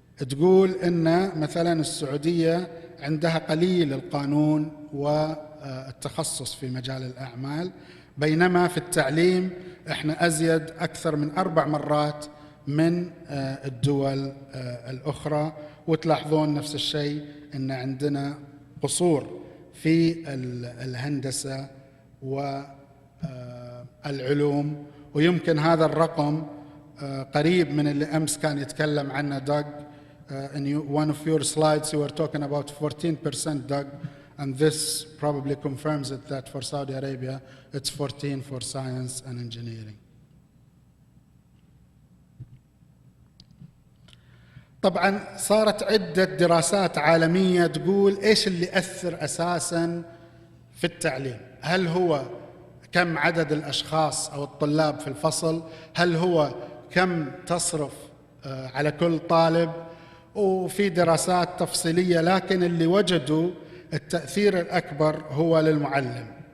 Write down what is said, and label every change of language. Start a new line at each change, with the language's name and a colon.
Arabic: تقول إن مثلا السعودية عندها قليل القانون والتخصص في مجال الأعمال، بينما في التعليم إحنا أزيد أكثر من 4 مرات من الدول الأخرى. وتلاحظون نفس الشيء إن عندنا قصور في الهندسة والعلوم. ويمكن هذا الرقم قريب من اللي أمس كان يتكلم عنه Doug.
English: In one of your slides you were talking about 14%, Doug, and this probably confirms it that for Saudi Arabia it's 14 for science and engineering.
Arabic: طبعا صارت عدة دراسات عالمية تقول إيش اللي أثر أساساً في التعليم. هل هو كم عدد الأشخاص أو الطلاب في الفصل؟ هل هو كم تصرف على كل طالب؟ وفي دراسات تفصيلية، لكن اللي وجدوا التأثير الأكبر هو للمعلم.